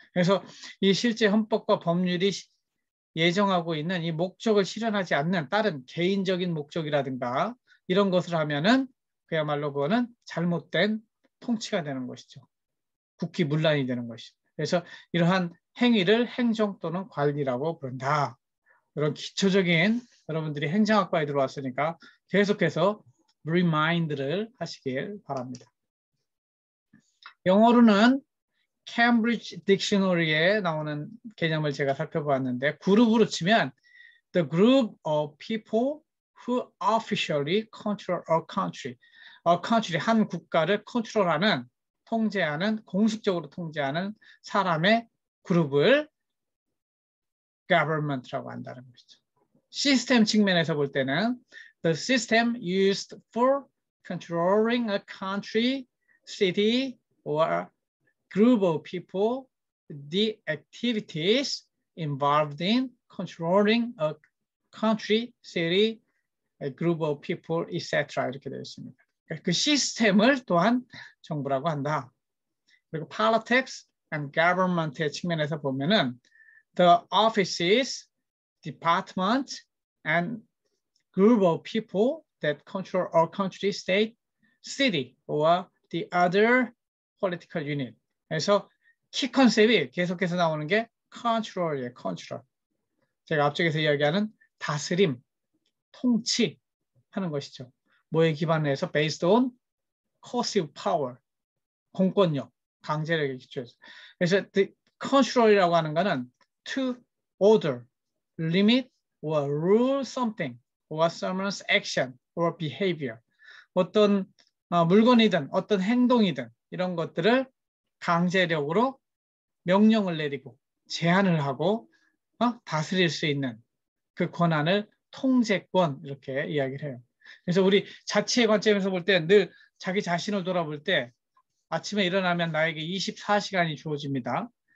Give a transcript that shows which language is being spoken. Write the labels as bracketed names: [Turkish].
[Korean] 그래서 이 실제 헌법과 법률이 예정하고 있는 이 목적을 실현하지 않는 다른 개인적인 목적이라든가 이런 것을 하면은 그야말로 그거는 잘못된 통치가 되는 것이죠. 국기문란이 되는 것이죠. 그래서 이러한 행위를 행정 또는 관리라고 부른다. 이런 기초적인 여러분들이 행정학과에 들어왔으니까 계속해서 remind를 하시길 바랍니다. 영어로는 Cambridge Dictionary에 나오는 개념을 제가 살펴보았는데 그룹으로 치면 [English] the group of people who officially control a country. A country, [Korean] 한 국가를 컨트롤하는, 통제하는, 공식적으로 통제하는 사람의 그룹을 government라고 한다는 것이죠. 시스템 측면에서 볼 때는 [English] the system used for controlling a country, city, or group of people, the activities involved in controlling a country, city, a group of people, etc. [Korean] 이렇게 되어 있습니다. 그 시스템을 또한 정부라고 한다. 그리고 [English] politics and government [Korean] 의 측면에서 보면은 [English] the offices, department, and group of people that control our country, state, city, or the other political unit. [Korean] 그래서 키 컨셉이 계속해서 나오는 게 control이에요. [English] control. [Korean] 제가 앞쪽에서 이야기하는 다스림, 통치 하는 것이죠. 뭐에 기반을 해서 [English] based on coercive power, [Korean] 공권력, 강제력에 기초해서. 그래서 [English] the control [Korean] 이라고 하는 거는 [English] to order, limit, or rule something, or someone's action, or behavior. [Korean] 어떤 물건이든 어떤 행동이든 이런 것들을 강제력으로 명령을 내리고 제한을 하고 다스릴 수 있는 그 권한을 통제권 이렇게 이야기를 해요. 그래서 우리 자치의 관점에서 볼 때 늘 자기 자신을 돌아볼 때 아침에 일어나면 나에게 24시간이 주어집니다.